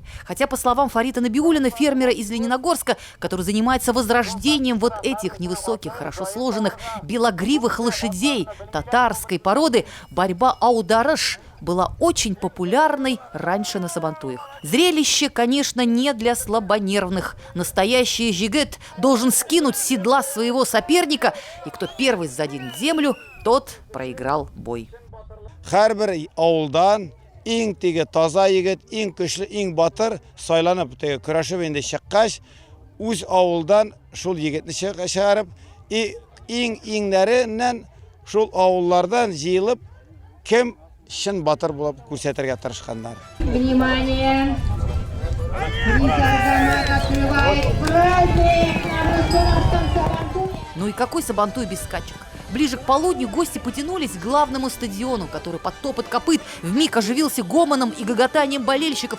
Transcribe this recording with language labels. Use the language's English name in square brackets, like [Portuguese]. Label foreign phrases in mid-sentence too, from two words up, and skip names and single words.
[Russian] Хотя, по словам Фарита Набиуллина, фермера из Лениногорска, который занимается возрождением вот этих невысоких, хорошо сложенных, белогривых лошадей татарской породы, борьба аудараш была очень популярной раньше на Сабантуях. Зрелище, конечно, не для слабонервных. Настоящий жигет должен скинуть с седла своего соперника, и кто первый заденет землю, тот проиграл бой. [Bashkir] Һәрбір ауылдан ең теге таза егет, ең көчле, ең батыр сайланып, теге көрәшеп инде чыккач, үз авылдан шул егетне чыгарып, иңнәреннән шул авыллардан җыелып, кем чын батыр булып күрсәтергә тырышканнар. [Russian] Внимание! Призоргана открывает праздник на Муслюмовском Сабантуе. Ну и какой Сабантуй без скачек? Ближе к полудню гости потянулись к главному стадиону, который под топот копыт вмиг оживился гомоном и гоготанием болельщиков.